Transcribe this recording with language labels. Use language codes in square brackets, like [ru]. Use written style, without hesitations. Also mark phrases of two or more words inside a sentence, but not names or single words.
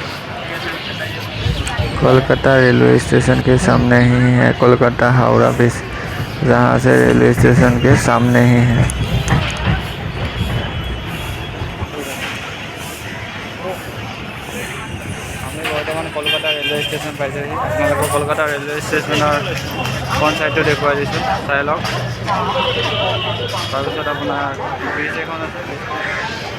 [hi] कोलकाता रेलवे स्टेशन के सामने ही है कोलकाता हावड़ा ब्रिज, जहाँ से रेलवे स्टेशन के सामने ही है। [as] আমি বৰ্তমান কলকাতা ৰেলৱে ষ্টেচন পাইছোঁহি। আপোনালোকক কলকাতা ৰেলৱে ষ্টেচনৰ ফ্ৰণ্ট ছাইডটো দেখুৱাই দিছোঁ, চাই লওক। তাৰপিছত আপোনাৰ ব্ৰিজ এখন আছে।